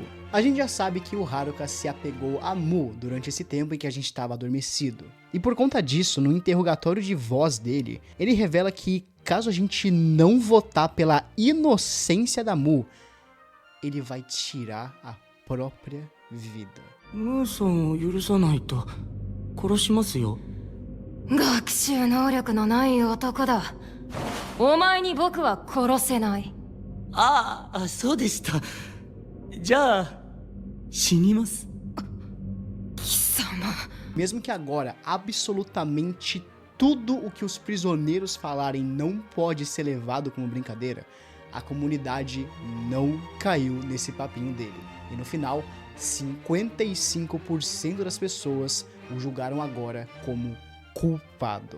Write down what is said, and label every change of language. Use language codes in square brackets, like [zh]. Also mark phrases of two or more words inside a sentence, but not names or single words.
[pt] A gente já sabe que o Haruka se apegou a Mu durante esse tempo em que a gente estava adormecido. E por conta disso, no interrogatório de voz dele, ele revela que caso a gente não votar pela inocência da Mu, ele vai tirar a própria vida. [ja] Mu-sanを許さないと殺しますよ。学習能力のない男だ。お前に僕は殺せない。ああ、そうでした。じゃあ、死にます。貴様。 [pt] Mesmo que agora absolutamente tudo o que os prisioneiros falarem não pode ser levado como brincadeira, a comunidade não caiu nesse papinho dele. E no final, 55% das pessoas o julgaram agora como culpado.